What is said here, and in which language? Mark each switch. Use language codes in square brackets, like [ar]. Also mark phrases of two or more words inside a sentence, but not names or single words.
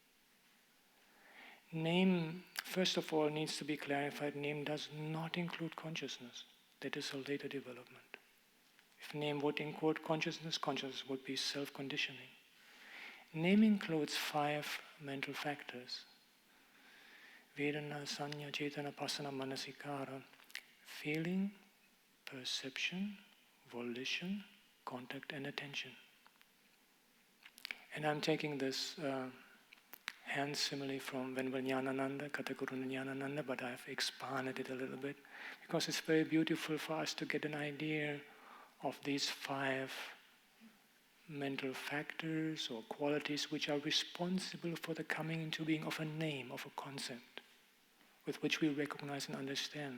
[en] Name, first of all, needs to be clarified. Name does not include consciousness. That is a later development. If name would include consciousness, consciousness would be self-conditioning. Name includes 5 mental factors. [pi] Vedana, sanya, cetana, pasana, manasikara. [en] Feeling, perception, volition, contact, and attention. And I'm taking this hand simile from Venerable Jnanananda, Kathaguru Jnanananda, but I've expanded it a little bit because it's very beautiful for us to get an idea of these 5 mental factors or qualities which are responsible for the coming into being of a name, of a concept, with which we recognize and understand.